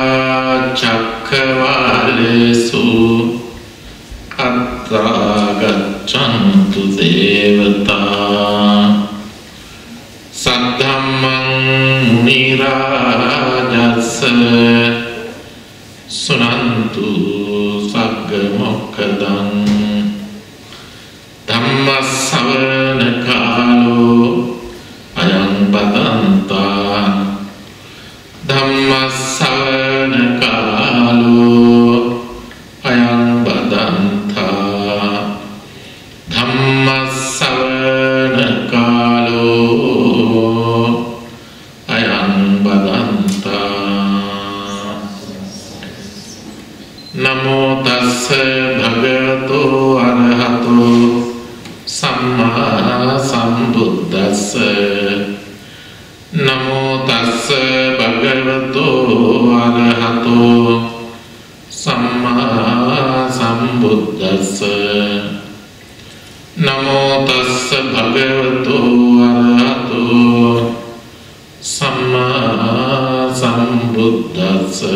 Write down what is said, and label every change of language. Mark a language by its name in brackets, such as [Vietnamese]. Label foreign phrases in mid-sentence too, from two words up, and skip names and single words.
[Pali] cakkavalesu atta gaccantu devata saddhammam munirājassa sunanta ගච්ඡන්තු සග්ග මොක්ඛදං ධම්මස්සවන කාලෝ අයං බදන්තා ධම්මස්සවන කාලෝ අයං බදන්තා ධම්මස්සවන කාලෝ අයං බදන්තා නමෝ තස්ස භගවතෝ අරහතෝ සම්මා සම්බුද්දස්ස නමෝ තස්ස භගවතෝ අරහතෝ සම්මා සම්බුද්දස්ස නමෝ තස්ස භගවතෝ අරහතෝ සම්මා සම්බුද්දස්ස